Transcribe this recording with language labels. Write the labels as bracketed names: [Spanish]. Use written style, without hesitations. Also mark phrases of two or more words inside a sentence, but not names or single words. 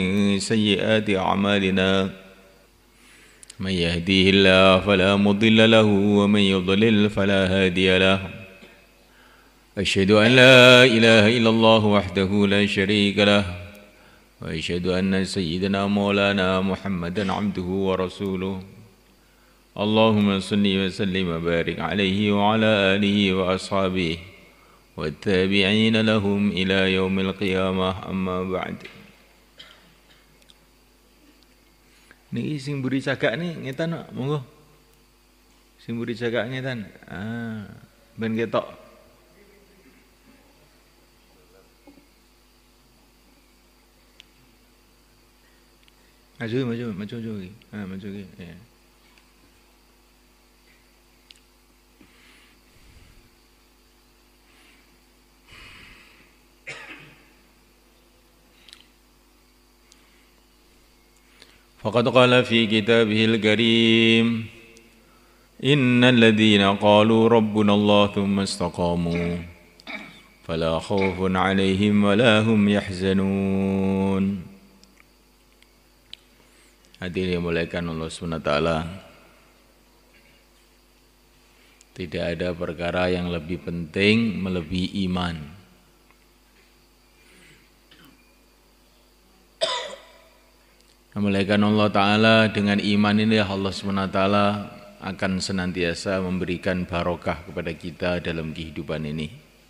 [Arabic] سيئات أعمالنا من يهديه الله فلا مضل له ومن يضلل فلا هادي له أشهد أن لا إله إلا الله وحده لا شريك له وأشهد أن سيدنا مولانا محمدا عبده ورسوله اللهم صل وسلم وبارك عليه وعلى آله وأصحابه والتابعين لهم إلى يوم القيامة أما بعد. [Javanese] Niki sing mburi cagak nih ngetan monggo. Sing mburi cagak ngetan. Ben ketok. Maju lagi. Maju lagi. Ya. [Arabic] فقد قال في كتابه الكريم إن الذين قالوا ربنا الله ثم استقاموا فلا خوف عليهم ولا هم يحزنون. [Indonesian] Hadirin dimuliakan Allah SWT, tidak ada perkara yang lebih penting melebihi iman. Dimuliakan Allah Ta'ala, dengan iman ini Allah SWT akan senantiasa memberikan barokah kepada kita dalam kehidupan ini.